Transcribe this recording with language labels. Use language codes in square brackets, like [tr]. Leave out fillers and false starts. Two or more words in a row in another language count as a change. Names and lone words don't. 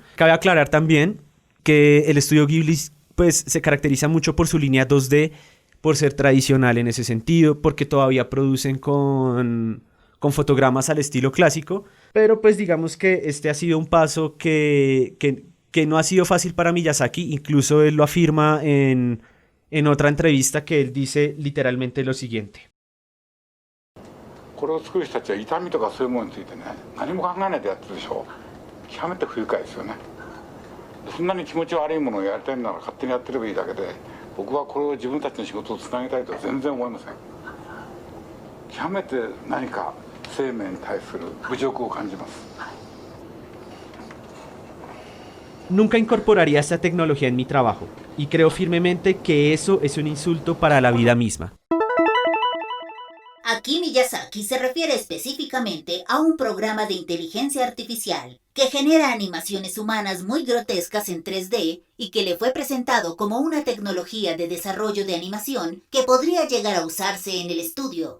[es] Cabe aclarar también que el estudio Ghibli pues se caracteriza mucho por su línea 2D, por ser tradicional en ese sentido, porque todavía producen con fotogramas al estilo clásico, pero pues digamos que este ha sido un paso que no ha sido fácil para Miyazaki. Incluso él lo afirma en en otra entrevista que él dice literalmente lo siguiente. [ja] これを作る人たちは痛みとかそういうものについてね、何も考えないでやってるでしょ。極めて不愉快ですよね。そんなに気持ち悪いものをやりたいなら勝手にやってればいいだけで、僕はこれを自分たちの仕事をつなげたいとは全然思いません。極めて何か生命に対する侮辱を感じます。 [es] Nunca incorporaría esta tecnología en mi trabajo y creo firmemente que eso es un insulto para la vida misma. Aquí Miyazaki se refiere específicamente a un programa de inteligencia artificial que genera animaciones humanas muy grotescas en 3D y que le fue presentado como una tecnología de desarrollo de animación que podría llegar a usarse en el estudio.